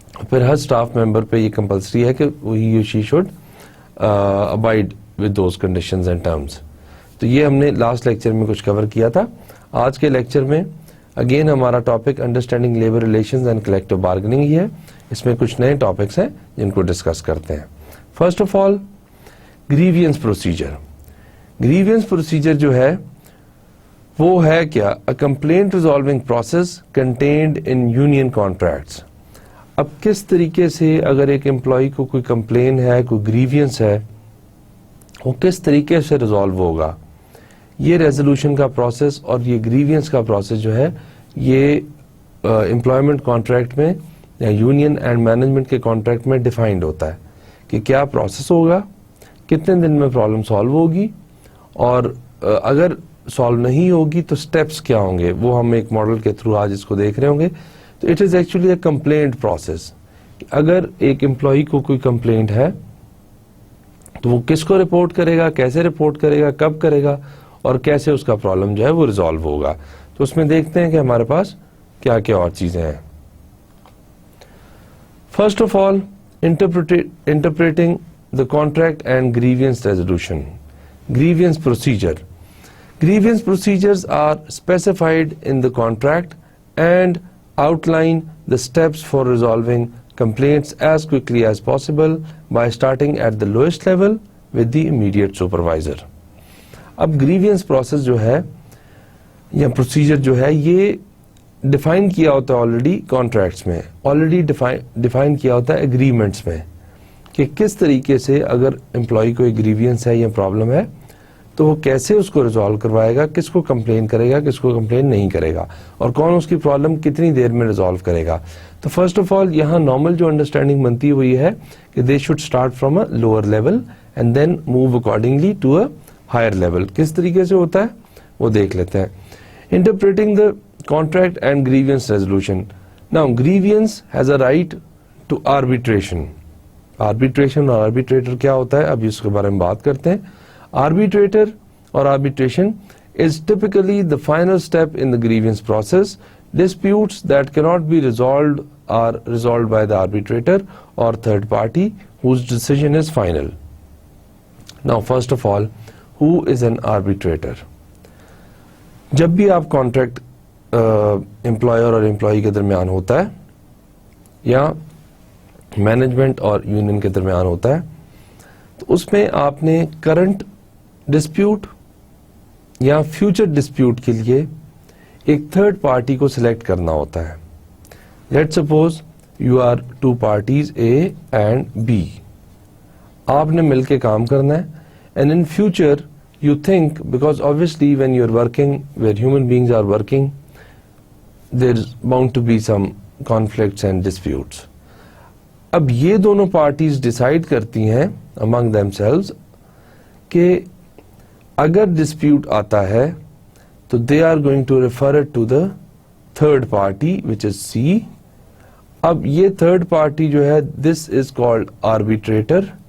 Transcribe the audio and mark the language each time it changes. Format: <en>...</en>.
<ur>پھر ہر staff member پہ یہ کمپلسری ہے کہ</ur> <en>He she should abide with those conditions and terms.</en> <ur>تو یہ ہم نے لاسٹ لیکچر میں کچھ کور کیا تھا. آج کے لیکچر میں اگین ہمارا topic understanding labour relations and collective bargaining ہی ہے. اس میں کچھ نئے ٹاپکس ہیں جن کو ڈسکس کرتے ہیں.</ur> <en>First of all grievance procedure.</en> <ur>Grievance procedure جو ہے وہ ہے کیا؟</ur> <en>A complaint resolving process contained in union contracts.</en> <ur>اب کس طریقے سے اگر ایک امپلائی کو کوئی کمپلین ہے, کوئی گریوینس ہے, وہ کس طریقے سے ریزالو ہوگا. یہ ریزولوشن کا پروسیس اور یہ گریوینس کا پروسیس جو ہے یہ امپلائمنٹ کانٹریکٹ میں یا یونین اینڈ مینجمنٹ کے کانٹریکٹ میں ڈیفائنڈ ہوتا ہے کہ کیا پروسیس ہوگا, کتنے دن میں پرابلم سالو ہوگی, اور اگر سالو نہیں ہوگی تو سٹیپس کیا ہوں گے. وہ ہم ایک ماڈل کے تھرو آج اس کو دیکھ رہے ہوں گے.</ur> <en>تو it is actually a complaint process.</en> <ur>اگر ایک امپلائی کو کوئی کمپلینٹ ہے تو وہ کس کو رپورٹ کرے گا, کیسے رپورٹ کرے گا, کب کرے گا, اور کیسے اس کا پرابلم جو ہے وہ ریزالو ہوگا. تو اس میں دیکھتے ہیں کہ ہمارے پاس کیا کیا اور چیزیں ہیں.</ur> <en>First of all interpreting the contract and grievance resolution. Grievance procedure. Grievance procedures are specified in the contract and outline the steps for resolving complaints as quickly as possible by starting at the lowest level with the immediate supervisor.</en> <ur>اب grievance process جو ہے یا procedure جو ہے یہ define کیا ہوتا ہے آلریڈی کانٹریکٹس میں, آلریڈی ڈیفائن کیا ہوتا ہے اگریمنٹس میں. کہ کس طریقے سے اگر امپلائی کو ایک گریوینس ہے یا پرابلم ہے تو وہ کیسے اس کو ریزالو کروائے گا, کس کو کمپلین کرے گا, کس کو کمپلین نہیں کرے گا, اور کون اس کی پرابلم کتنی دیر میں ریزالو کرے گا.</ur> <en>تو first of all</en> <ur>یہاں نارمل جو انڈرسٹینڈنگ بنتی ہے وہ یہ ہے کہ</ur> <en>They should start from a lower level and then move accordingly to a higher level.</en> <ur>کس طریقے سے ہوتا ہے وہ دیکھ لیتے ہیں.</ur> <en>Interpreting the contract and grievance resolution. Now grievance has a right to arbitration.</en> <ur>Arbitration اور آربیٹریٹر کیا ہوتا ہے ابھی اس کے بارے میں بات کرتے ہیں.</ur> <en>Arbitrator اور arbitration is typically the final step in the grievance process. Disputes that cannot be resolved are resolved by the arbitrator or third party whose decision is final. Now first of all, who is an arbitrator?</en> <ur>جب بھی آپ contract employer اور employee کے درمیان ہوتا ہے یا management اور یونین کے درمیان ہوتا ہے تو اس میں آپ نے کرنٹ ڈسپیوٹ یا فیوچر ڈسپیوٹ کے لیے ایک تھرڈ پارٹی کو سلیکٹ کرنا ہوتا ہے.</ur> <en>Let suppose you are two parties A and B.</en> <ur>آپ نے مل کے کام کرنا ہے</ur> <en>And in future you think, because obviously when you are working, where human beings are working, there is bound to be some conflicts and disputes.</en> <ur>اب یہ دونوں parties decide کرتی ہیں</ur> <en>among themselves</en> <ur>کہ اگر ڈسپیوٹ آتا ہے تو</ur> <en>They are going to refer it to the third party which is C.</en> <ur>اب یہ تھرڈ پارٹی جو ہے</ur> <en>this is called</en> <ur>آربیٹریٹر.</ur>